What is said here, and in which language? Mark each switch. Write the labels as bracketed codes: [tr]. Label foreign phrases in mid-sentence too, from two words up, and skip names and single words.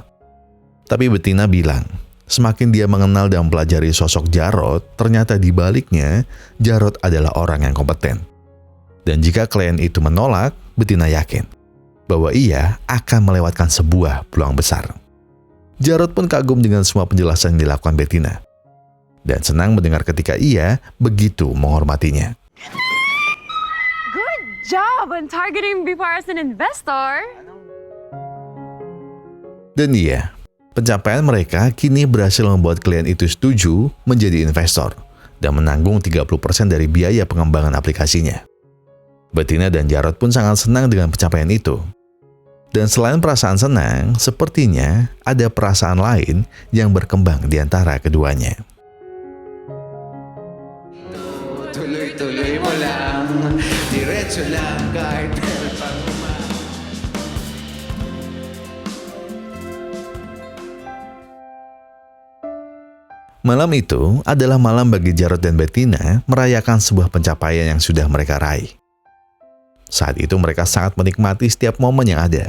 [id] Tapi Bettina bilang, semakin dia mengenal dan mempelajari sosok Jarod, ternyata di baliknya Jarod adalah orang yang kompeten. Dan jika klien itu menolak, Bettina yakin bahwa ia akan melewatkan sebuah peluang besar. Jarod pun kagum dengan semua penjelasan yang dilakukan Bettina. Dan senang mendengar ketika ia begitu menghormatinya. [en] Good job on targeting before as an investor. [id] Dan iya, pencapaian mereka kini berhasil membuat klien itu setuju menjadi investor dan menanggung 30% dari biaya pengembangan aplikasinya. Bettina dan Jarod pun sangat senang dengan pencapaian itu. Dan selain perasaan senang, sepertinya ada perasaan lain yang berkembang di antara keduanya. [tl] Tuloy-tuloy mo lang, diretso lang kahit [id] Malam itu adalah malam bagi Jarod dan Bettina merayakan sebuah pencapaian yang sudah mereka raih. Saat itu mereka sangat menikmati setiap momen yang ada.